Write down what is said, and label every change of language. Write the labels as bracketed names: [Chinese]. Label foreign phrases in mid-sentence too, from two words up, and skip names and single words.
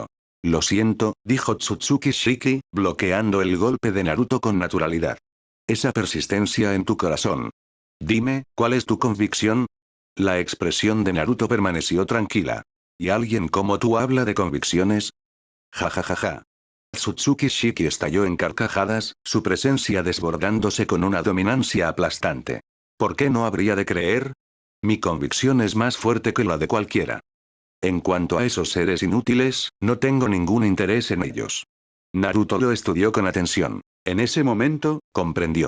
[Spanish] Lo siento, dijo Tsutsuki Shiki, bloqueando el golpe de Naruto con naturalidad. Esa persistencia en tu corazón. Dime, ¿cuál es tu convicción? La expresión de Naruto permaneció tranquila. ¿Y alguien como tú habla de convicciones? Ja ja ja ja. Tsutsuki Shiki estalló en carcajadas, su presencia desbordándose con una dominancia aplastante. ¿Por qué no habría de creer? Mi convicción es más fuerte que la de cualquiera. En cuanto a esos seres inútiles, no tengo ningún interés en ellos. Naruto lo estudió con atención. En ese momento, comprendió.